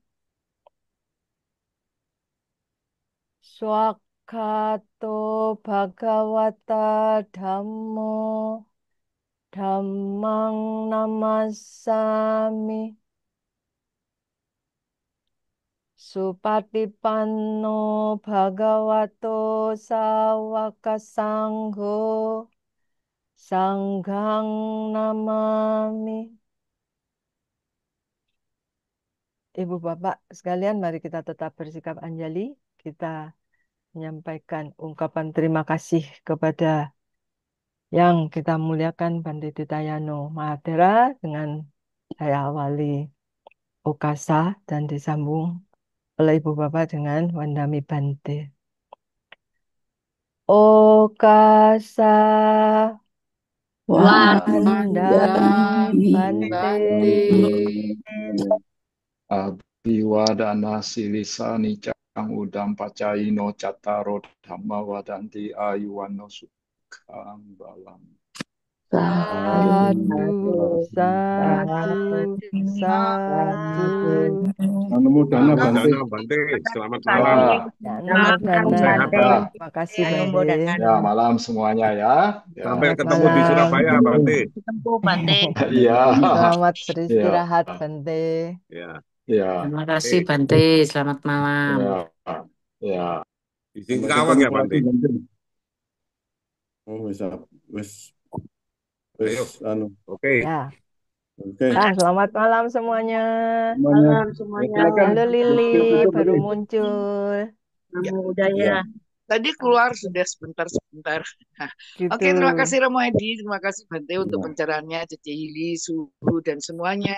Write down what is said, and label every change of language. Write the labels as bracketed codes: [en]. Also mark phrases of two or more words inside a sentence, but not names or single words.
[pi] Swakato Bhagawata Dhammo Dhammang Namassami Supatipanno Bhagavato Sawaka Sangho Sanghang Namami. [id] Ibu Bapak sekalian, mari kita tetap bersikap anjali. Kita menyampaikan ungkapan terima kasih kepada yang kita muliakan Bante Titayano Mahathera dengan saya awali Okasa dan disambung oleh Ibu Bapak dengan [pi] Wandami Bante. Okasa Wandami Bante. Abhiwadana silisa nicang udam pacaino cattaro dhamma wadanti ayuwano sukhang balam. Sadu, sadu, sadu. [id] Namo Dana Namo Bante. Dana Bante, selamat malam. Namo Salam Dana. sehat. Terima kasih Bante. Ya, malam semuanya ya. Sampai Selamat ketemu di malam. Surabaya, Bante. Ketemu Bante. Iya. Selamat Ya. beristirahat Bante. Ya. Ya, Terima kasih Oke, Bante. Selamat malam. ya, ya. di Sampai Singkawang ketemu ya lagi Bante. nanti. Oh, wis, Ayo, anu. oke. Ya. Oke, Ya, selamat malam semuanya. semuanya. Malam Ya, semuanya. silakan. Halo Lili, Tutup, baru Lili. muncul. Nama Ya, budaya. Ya. Tadi keluar sudah sebentar. Gitu. Oke, terima kasih Romo Edi, terima kasih Bante untuk Ya. pencerahannya, Cece Hili, Suhu, dan semuanya.